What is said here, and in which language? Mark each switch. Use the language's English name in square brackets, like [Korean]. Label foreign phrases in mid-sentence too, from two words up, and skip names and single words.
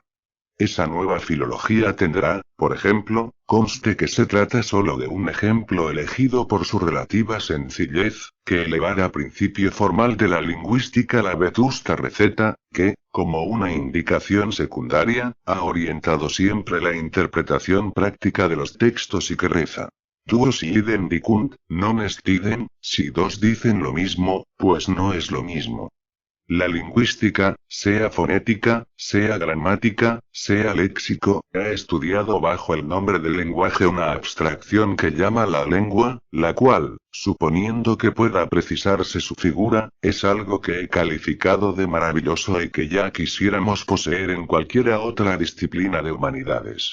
[Spanish] Esa nueva filología tendrá, por ejemplo, conste que se trata solo de un ejemplo elegido por su relativa sencillez, que elevar a principio formal de la lingüística la vetusta receta, que, como una indicación secundaria, ha orientado siempre la interpretación práctica de los textos y que reza. [Latin] Duo si idem dicunt, non est idem, [Spanish] si dos dicen lo mismo, pues no es lo mismo. La lingüística, sea fonética, sea gramática, sea léxico, ha estudiado bajo el nombre de lenguaje una abstracción que llama la lengua, la cual, suponiendo que pueda precisarse su figura, es algo que he calificado de maravilloso y que ya quisiéramos poseer en cualquiera otra disciplina de humanidades.